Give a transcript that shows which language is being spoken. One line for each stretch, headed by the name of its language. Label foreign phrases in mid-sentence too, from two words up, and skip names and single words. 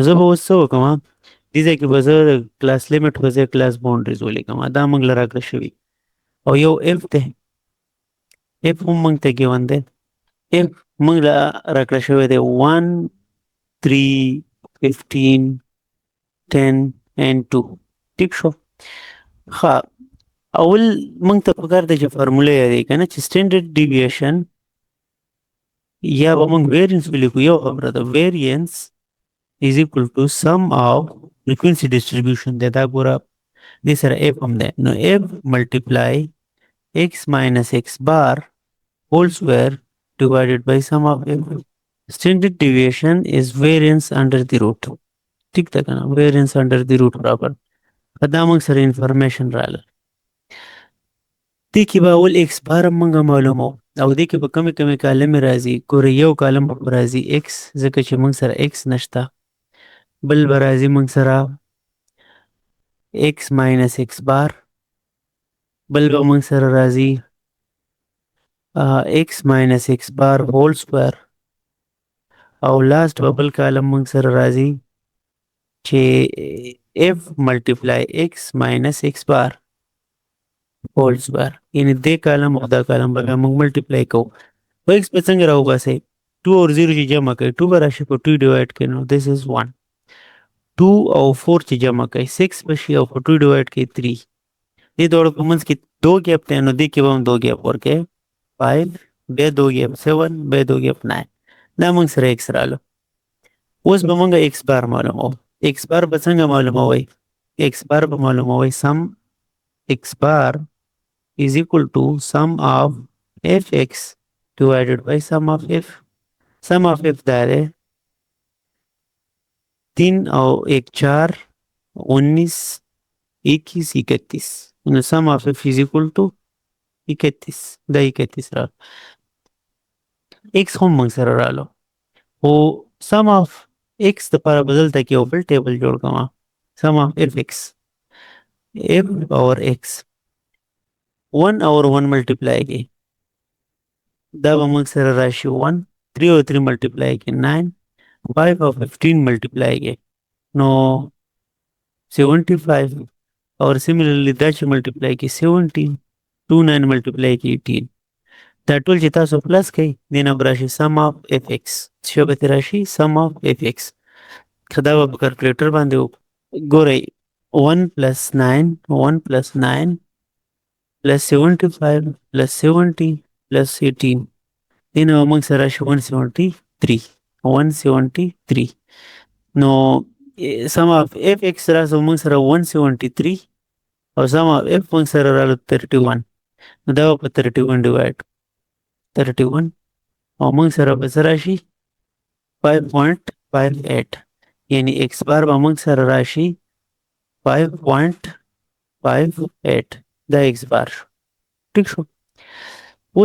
Pashto: زه به اوس څه وکړم دې ځای کې به زه
English: class limit
Pashto: په ځای
English: class boundaries
Pashto: ولیکم دا موږ له راکړه شوي او یو اف دی اف هم موږ ته ګیون دی اف موږ له راکړه شوی دی 1 3 15 10 and 2 ټیک شو ښه اول موږ ته پکار دی چې فارموله یادې که نه چې
English: standard deviation
Pashto: یا به موږ ویریانس ولیکو یو خبره ده ویریانس
English: is equal to sum of frequency distribution
Pashto: دی دا ګوره دې سره اف هم دی نو اف
English: multiply x minus x bar whole square divided by sum of f standard deviation is variance under the root
Pashto: ټیک ده که نه
English: variance under the root
Pashto: برابر دا موږ سره انفارمیشن راغله دې کې به اول x بار هم موږ معلومو او دې کې به کمې کمې کالمې راځي ګوره یو کالم به راځي x ځکه چې موږ سره x نشته بل به راځي موږ سره
English: x minus x bar
Pashto: بل به موږ سره راځي
English: x minus x bar whole square
Pashto: او لاست به بل کالم موږ سره راځي چې
English: f multiply x minus x bar whole square
Pashto: یعنی دې کالم او دا کالم به موږ ملټیپلای کوو په x په څنګه راوباسئ 2 اور 0 چې جمع کوي 2 به راشي په 2 ډیوایډ کوي نو
English: this is
Pashto: 1 2 او 4 چې جمع کوي 6 به شي او په 2 ډیوایډ کوي 3 دې دواړو په منځ کې 2 ګیپ دی نو دې کې به هم 2 ګیپ ورکوي 5 بیا 2 ګیپ 7 بیا 2 ګیپ 9 دا موږ سره x رالو اوس به موږ x بار معلومو x بار به څنګه معلوموئ x بار به معلوموئ
English: sum x bar is equal to sum of fx divided by sum of f
Pashto: sum of f دا ہے 3 और 1 4 19 21 31 نو
English: sum of f is equal to
Pashto: 31 دا 31 را x هم موږ سره رالو او
English: sum of x
Pashto: د لپاره به دلته کې یو بل ټیبل جوړ کوم
English: sum of fx f
Pashto: اور x 1 اور 1 ملټیپلای کی دا به موږ سره راشي 1 3 او 3 ملټیپلای کی 9 5 او 15 ملټیپلای کی نو 75 اور similarly دا چې ملټیپلای کی 17 2 9 ملټیپلای کی 18 دا ټول چې تاسو پلس کوي دینه به راشي
English: sum of fx
Pashto: چې به راشي
English: sum of fx
Pashto: خدا به کلکولیټر باندې ګورئ
English: 1 plus 9 1 plus 9 plus 75 plus 70 plus 18
Pashto: دینه به موږ سره راشي 173 نو
English: sum of fx
Pashto: راسو موږ سره 173 او
English: sum of f
Pashto: موږ سره رالو 31 نو دا به 31 ډیوایډ 31 او موږ سره به څه راشي 5.58 یعنی x بار به موږ سره راشي 5.58 دا x بار ټیک شو اوس